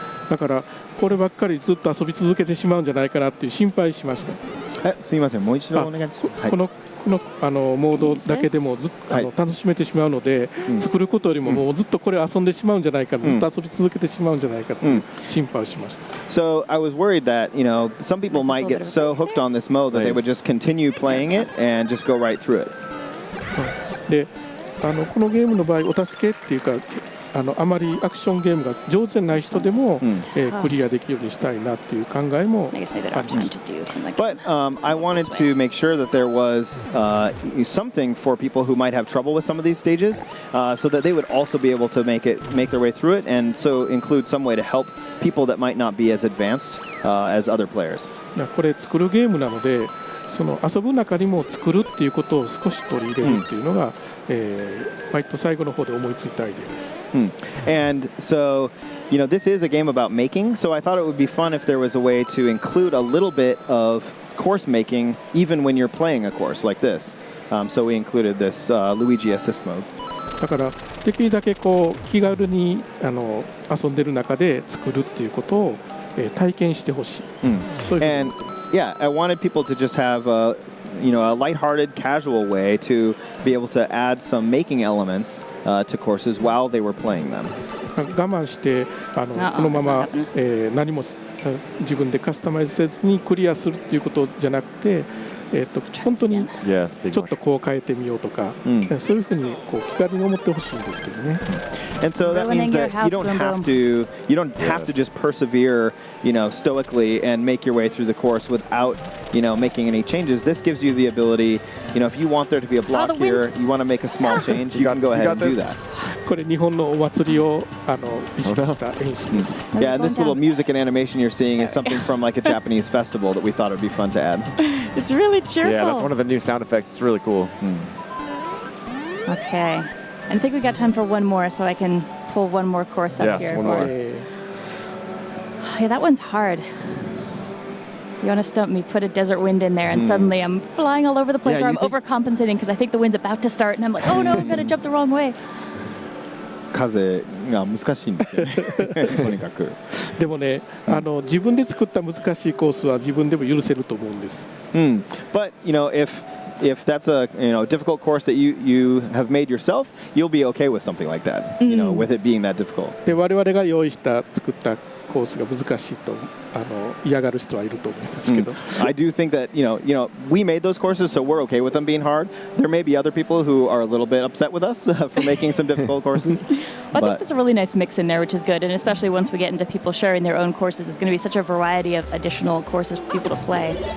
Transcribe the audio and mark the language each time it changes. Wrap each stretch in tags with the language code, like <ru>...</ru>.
<ja>だからこればっかりずっと遊び続けてしまうんじゃないかなっていう心配しました。すみません、もう一度お願いします。このモードだけでも楽しめてしまうので、作ることよりももうずっとこれ遊んでしまうんじゃないか、ずっと遊び続けてしまうんじゃないかと心配をしました。</ja> <en>So I was worried that some people might get so hooked on this mode that they would just continue playing it and just go right through it.</en> <ja>で、このゲームの場合お助けっていうかあまりアクションゲームが上手じゃない人でも、クリアできるようにしたいなっていう考えもあります。</ja> <en>But I wanted to make sure that there was something for people who might have trouble with some of these stages, so that they would also be able to make their way through it, and so include some way to help people that might not be as advanced as other players.</en> <ja>これ作るゲームなのでその遊ぶ中にも作るっていうことを少し取り入れるっていうのが、割と最後の方で思いついたアイデアです。</ja> <en>And so, this is a game about making, so I thought it would be fun if there was a way to include a little bit of course making even when you're playing a course like this. So we included this Luigi assist mode.</en> <ja>だからできるだけこう気軽に遊んでる中で作るっていうことを、体験してほしい。そういうふうに思ってます。</ja> <en>Yeah, I wanted people to just have a lighthearted, casual way to be able to add some making elements to courses while they were playing them.</en> <ja>我慢してこのまま、何も自分でカスタマイズせずにクリアするっていうことじゃなくて、本当にちょっとこう変えてみようとか、そういうふうにこう気軽に思ってほしいんですけどね。</ja> <en>And so that means that you don't have to just persevere, stoically and make your way through the course without, making any changes. This gives you the ability, if you want there to be a block here, you want to make a small change, you can go ahead and do that.</en> <ja>これ日本のお祭りを意識した演出です。</ja> <en>Yeah, and this little music and animation you're seeing is something from like a Japanese festival that we thought would be fun to add. It's really cheerful. Yeah, that's one of the new sound effects. It's really cool. Okay. I think we got time for one more, so I can pull one more course up here. Yes, one more. Yeah, that one's hard. You want to stump me, put a desert wind in there, and suddenly I'm flying all over the place, or I'm overcompensating because I think the wind's about to start, and I'm like, oh no, I'm going to jump the wrong way.</en> <ja>風が難しいんですよね。とにかく。でもね、自分で作った難しいコースは自分でも許せると思うんです。</ja> <en>But if that's a difficult course that you have made yourself, you'll be okay with something like that. With it being that difficult.</en> <ja>で我々が用意した作ったコースが難しいと嫌がる人はいると思いますけど。</ja> <en>I do think that we made those courses, so we're okay with them being hard. There may be other people who are a little bit upset with us for making some difficult courses. I think there's a really nice mix in there, which is good, and especially once we get into people sharing their own courses, it's going to be such a variety of additional courses for people to play.</en>